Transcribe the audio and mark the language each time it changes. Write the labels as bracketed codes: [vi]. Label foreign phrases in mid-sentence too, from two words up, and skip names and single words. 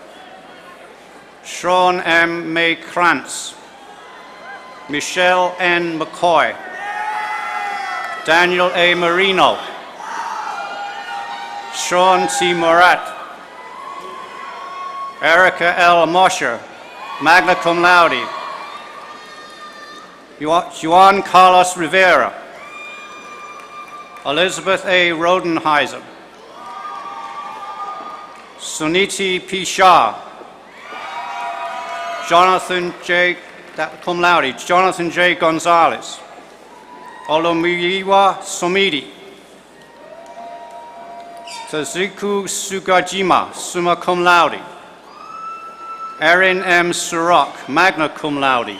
[en] Sean M. May Krantz. Michelle N. McCoy. Daniel A. Marino. Sean T. Morat. Erica L. [la] Mosher, magna cum laude. [en] Juan Carlos Rivera. Elizabeth A. Rodenheiser. Suniti P. Shah. Jonathan J. [la] cum laude. [en] Jonathan J. Gonzalez. Olomuyiwa Somidi. [la] Tazuku Sugajima, summa cum laude. [en] Erin M. [la] Surrock, magna cum laude.